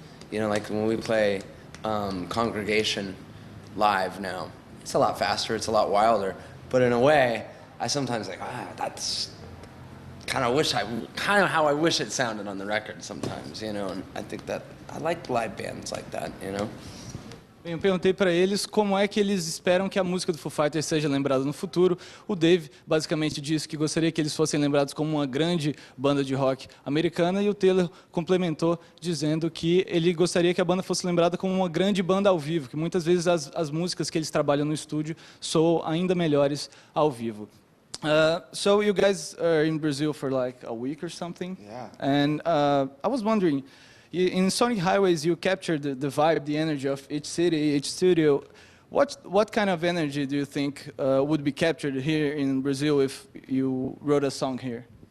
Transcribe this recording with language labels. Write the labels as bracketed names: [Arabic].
[English] You know, like when we play Congregation live now, it's a lot faster, it's a lot wilder, but in a way, I sometimes like, that's kind of how I wish it sounded on the record sometimes, you know, and I think that I like live bands like that, you know. [Portuguese] Bem, eu perguntei para eles como é que eles esperam que a música do Foo Fighters seja lembrada no futuro. O Dave basicamente disse que gostaria que eles fossem lembrados como uma grande banda de rock americana, e o Taylor complementou dizendo que ele gostaria que a banda fosse lembrada como uma grande banda ao vivo, que muitas vezes as músicas que eles trabalham no estúdio soam ainda melhores ao vivo. [English] So you guys are in Brazil for like a week or something? Yeah. And I was wondering, in Sonic Highways, you captured the vibe, the energy of each city, each studio. What kind of energy do you think would be captured here in Brazil if you wrote a song here?